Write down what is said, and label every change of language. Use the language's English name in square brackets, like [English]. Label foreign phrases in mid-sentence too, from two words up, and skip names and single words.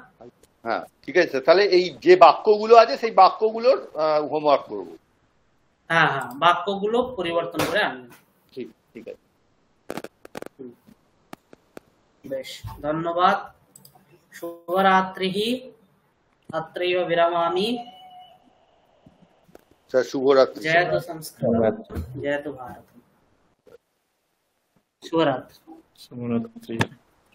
[Bangla] হ্যাঁ ঠিক আছে, তাহলে এই যে বাক্যগুলো আছে সেই বাক্যগুলোর হোমওয়ার্ক করবো। হ্যাঁ, হ্যাঁ, বাক্যগুলো পরিবর্তন করে আনবেন। ঠিক ঠিক আছে। বেশ, ধন্যবাদ। [Sanskrit] শুভরাত্রি। अत्रैव विरमामि। [Bangla] স্যার শুভরাত্রি। [Sanskrit] जयतु संस्कृत, जयतु भारत। शुभरात्रि। शुभरात्रि।